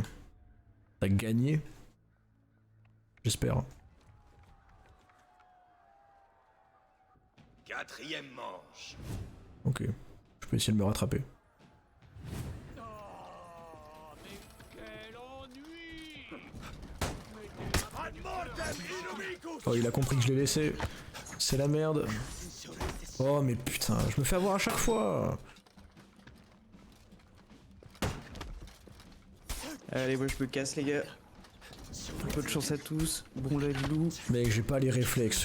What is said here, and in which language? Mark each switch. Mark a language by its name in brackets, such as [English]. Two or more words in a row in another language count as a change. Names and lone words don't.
[French] T'as gagné. J'espère. Quatrième manche. Ok. Je peux essayer de me rattraper. Oh, mais quel ennui. [Latin] Ad mortem inumicus. [French] Oh, il a compris que je l'ai laissé. C'est la merde. Oh, mais putain, je me fais avoir à chaque fois. Allez, moi je me casse, les gars. Un peu de chance à tous. Bon live loup. Mec, j'ai pas les réflexes.